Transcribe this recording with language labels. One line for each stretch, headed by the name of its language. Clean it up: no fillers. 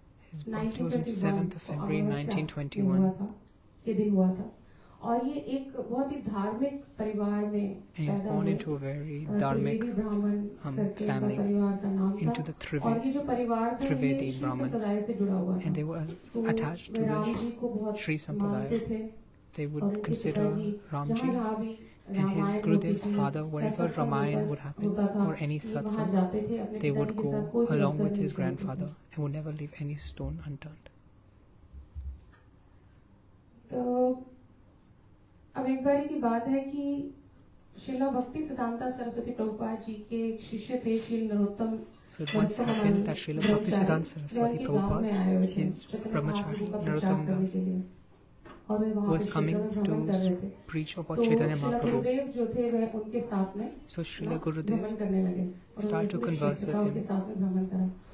English: His birthday was on 7th of February 1921.
Hindi: और ये एक बहुत ही धार्मिक परिवार में पैदा हुए,
English: into a very dharmic family, into the Trivedi Brahmins, and they were attached to the Sri Sampradaya. they would consider Ramji and his Gurudev's father. Whenever Ramayana would happen or any satsangs, they would go along with his grandfather and would never leave any stone unturned.
Hindi: तो अब एक बारी की बात है कि श्रीला भक्ति सिद्धांता सरस्वती प्रभुपाद जी के एक शिष्य थे Shri Narottam.
English: So it once happened that Srila Bhaktisiddhanta Saraswati Prabhupada, his brahmachari Narottam Das, was coming to preach about Chaitanya Mahaprabhu. So Srila Gurudev started to converse with him.